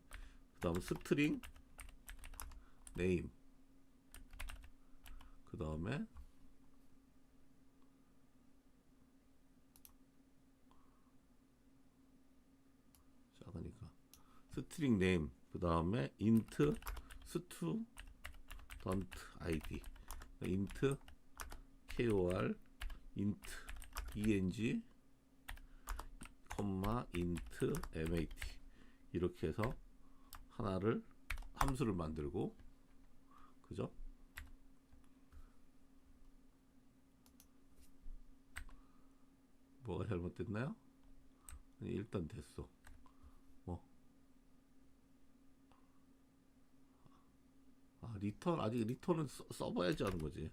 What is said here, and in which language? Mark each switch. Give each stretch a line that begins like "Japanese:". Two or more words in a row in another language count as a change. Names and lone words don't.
Korean: 그 다음
English: string name,
Korean: 그 다음에 작으니까
English: string name,
Korean: 그 다음에
English: int student id, int kor, int eng, int mat
Korean: 이렇게 해서 하나를 함수를 만들고, 그죠? 뭐가 잘못됐나요? 아니, 일단 됐어. 리턴, 아직 리턴은 써봐야지 하는 거지.